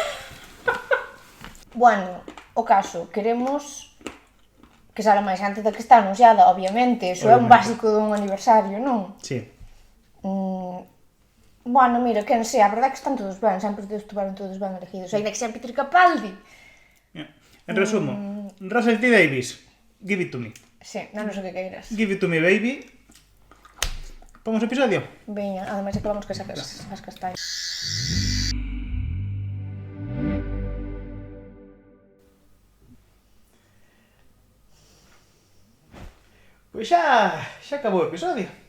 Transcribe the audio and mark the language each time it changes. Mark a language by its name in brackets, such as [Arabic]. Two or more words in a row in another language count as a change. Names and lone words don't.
[Galician] Bueno, o caso, queremos que sale máis antes da que está anunciada, obviamente, iso é un básico dun aniversario, non? Sí. Bueno, mira, quen sei, a verdade é que están todos ben, sempre estuveron todos ben elegidos, ainda que sea Peter Capaldi. En resumo, [English] Russell T Davies, give it to me. [Galician] Sí, non sei o que queiras. [English] Give it to me, baby. [Galician] Vamos ao episodio? Veña, ademais acabamos que sacas as castañas. Pois xa acabou o episodio.